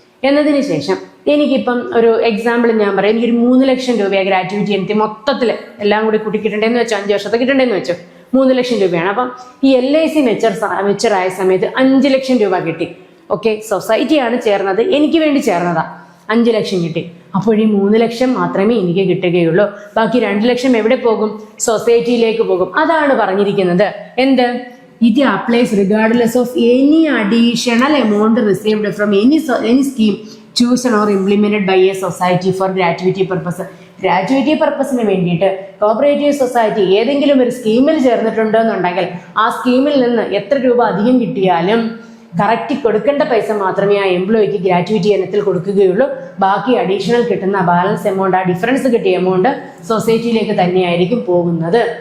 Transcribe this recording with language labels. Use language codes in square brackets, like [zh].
[ml] എന്നതിന് ശേഷം എനിക്കിപ്പം ഒരു എക്സാമ്പിൾ ഞാൻ പറയാം, എനിക്കൊരു 3 ലക്ഷം രൂപയാണ് ഗ്രാറ്റുവിറ്റി എനിക്ക് മൊത്തത്തിൽ എല്ലാം കൂടി കൂട്ടി കിട്ടേണ്ടതെന്ന് വെച്ചോ, 5 വർഷത്തെ കിട്ടേണ്ടതെന്ന് വെച്ചോ, 3 ലക്ഷം രൂപയാണ്. അപ്പം ഈ LIC മെച്ചറായ സമയത്ത് 5 ലക്ഷം രൂപ കിട്ടി. സൊസൈറ്റിയാണ് ചേർന്നത്, എനിക്ക് വേണ്ടി ചേർന്നതാ, 5 ലക്ഷം കിട്ടി. അപ്പോൾ ഈ 3 ലക്ഷം മാത്രമേ എനിക്ക് കിട്ടുകയുള്ളൂ. ബാക്കി 2 ലക്ഷം എവിടെ പോകും? സൊസൈറ്റിയിലേക്ക് പോകും. അതാണ് പറഞ്ഞിരിക്കുന്നത്. എന്ത്? [en] It applies regardless of any additional amount received from any scheme chosen or implemented by a society for gratuity purpose. [ml] Gratuity പർപ്പസിന് വേണ്ടിയിട്ട് കോഓപ്പറേറ്റീവ് സൊസൈറ്റി ഏതെങ്കിലും ഒരു സ്കീമിൽ ചേർന്നിട്ടുണ്ടെന്നുണ്ടെങ്കിൽ ആ സ്കീമിൽ നിന്ന് എത്ര രൂപ അധികം കിട്ടിയാലും കറക്റ്റ് കൊടുക്കേണ്ട പൈസ മാത്രമേ ആ എംപ്ലോയിക്ക് ഗ്രാറ്റുവിറ്റി ഇനത്തിൽ കൊടുക്കുകയുള്ളൂ. ബാക്കി അഡീഷണൽ കിട്ടുന്ന ബാലൻസ് എമൗണ്ട്, ആ ഡിഫറൻസ് കിട്ടിയ എമൗണ്ട് സൊസൈറ്റിയിലേക്ക് തന്നെയായിരിക്കും പോകുന്നത്.